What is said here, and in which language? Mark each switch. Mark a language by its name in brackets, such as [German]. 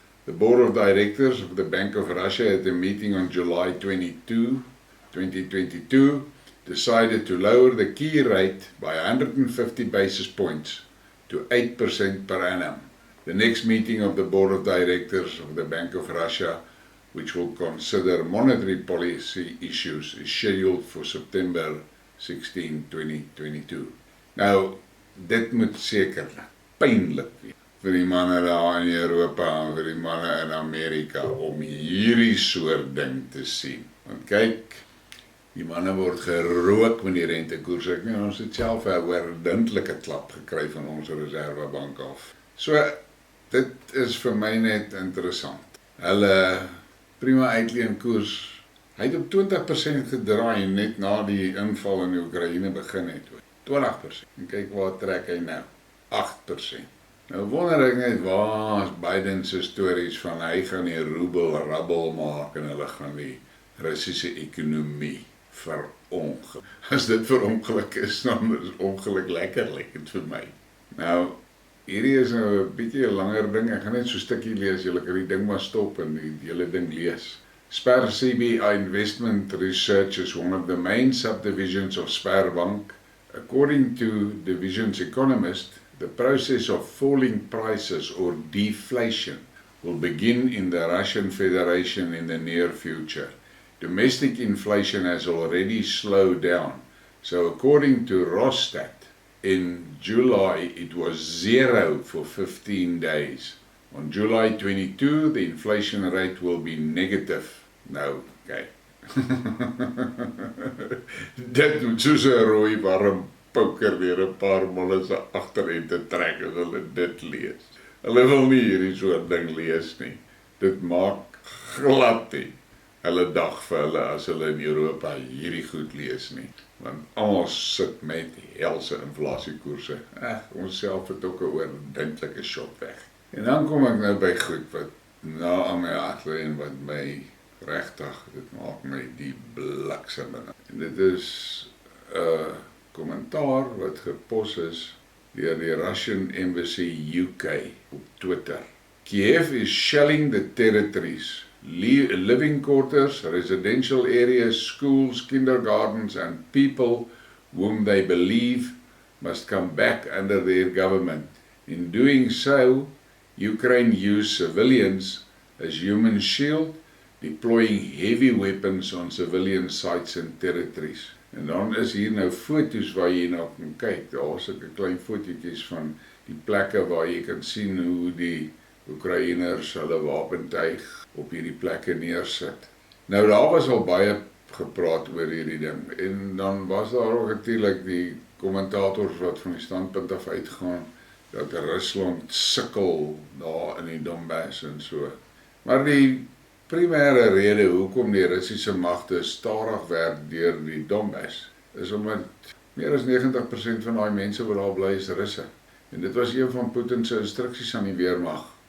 [English] The Board of Directors of the Bank of Russia at a meeting on July 22, 2022 decided to lower the key rate by 150 basis points to 8% per annum. The next meeting of the Board of Directors of the Bank of Russia, which will consider monetary policy issues, is scheduled for September 16, 2022. [Afrikaans] Nou, dit moet sekerlik pynlik wees vir die manne daar in Europa en vir die manne in Amerika om hierdie soort ding te sien. Want kyk, die manne word gerook met die rentekoers. Ek meen, ons het self 'n oordentlike klap gekry van ons reservebank af. So, dit is vir my net interessant. Hulle prima uitleenkoers, hy het op 20% gedraai net na die inval in die Oekraïne begin het. 20%. En kyk waar trek hy nou. 8%. Nou wonder ek net, waar is Biden se stories van hy gaan die roebel rabbel maak en hulle gaan die Russiese ekonomie verongeluk. As dit verongeluk is, dan is ongeluk lekker, lyk dit vir my. Nou, hierdie is nou 'n bietjie 'n langer ding. Ek gaan net so 'n stukkie lees. Julle kan die ding maar stop en die hele ding lees. [English] Spar CBI Investment Research is one of the main subdivisions of Sparbank. According to division's economist, the process of falling prices or deflation will begin in the Russian Federation in the near future. Domestic inflation has already slowed down. So according to Rusland, in July, it was 0 for 15 days. On July 22, the inflation rate will be negative. [Afrikaans] Nou, kijk. Dit moet soos 'n rooi warm poker deur 'n paar manne se agteruit te trek as hulle dit lees. Hulle wil nie hierdie soort ding lees nie. Dit maak glad nie hulle dag vir hulle as hulle in Europa hierdie goed lees nie. Want almal sit met helse inflasiekoerse. Ons self het ook 'n oordentlike shot weg. En dan kom ek nou by goed wat na aan my hart lê en wat my regtig, dit maak my die bliksem. En dit is 'n kommentaar wat gepos is deur die Russian Embassy UK op Twitter. [English] Kiev is shelling the territories. Living quarters, residential areas, schools, kindergartens, and people whom they believe must come back under their government. In doing so, Ukraine used civilians as human shield, deploying heavy weapons on civilian sites and territories. [Afrikaans] En dan is hier nou foto's waar jy nou kan kyk. Daar is 'n klein fotootjies van die plekke waar jy kan sien hoe die Oekraïners hulle wapentuig op hierdie plekke neersit. Nou daar was al baie gepraat oor hierdie ding en dan was daar ook natuurlik die kommentators wat van die standpunt af uitgaan dat Rusland sukkel daar in die Donbass en so. Maar die primêre rede hoekom die Russiese magte stadig werk deur die Donbass is omdat meer as 90% van daai mense wat daar bly is Russe. En dit was een van Putin se instruksies aan die weermag.